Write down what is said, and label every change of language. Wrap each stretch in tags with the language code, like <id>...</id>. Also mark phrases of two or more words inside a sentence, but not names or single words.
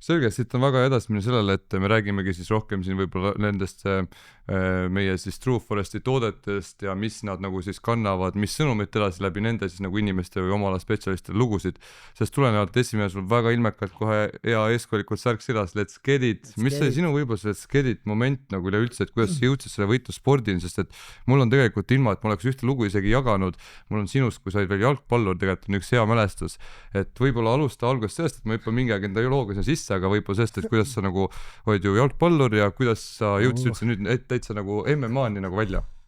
<et>selge, siit on väga edasi minna sellele, et me räägimegi siis rohkem siin võib-olla nendest meie siis True Foresti toodetest ja mis nad nagu siis kannavad, mis sõnumit edasi läbi nende siis nagu inimeste või oma ala spetsialistide lugusid, sest tulenevalt esimene sul väga ilmekalt kohe hea eeskujulikult särk sidas,</et> <en>let's get it,</en> <et>mis see sinu võib-olla see</et> <en>let's get it</en> <et>moment nagu üleüldse, et kuidas sa jõudsid selle võitlusspordini, sest et mul on tegelikult ilma, et ma oleks ühte lugu isegi jaganud, mul on sinust, kui sa olid veel jalgpallur, tegelikult on üks hea mälestus, et võib-olla alusta algusest sellest, et ma hüppan mingi aeg enda bioloogia sinna sisse, aga võib-olla sellest, et kuidas sa nagu olid ju jalgpallur ja kuidas sa jõudsid üldse nüüd täitsa nagu MMA-ni nagu välja.</et>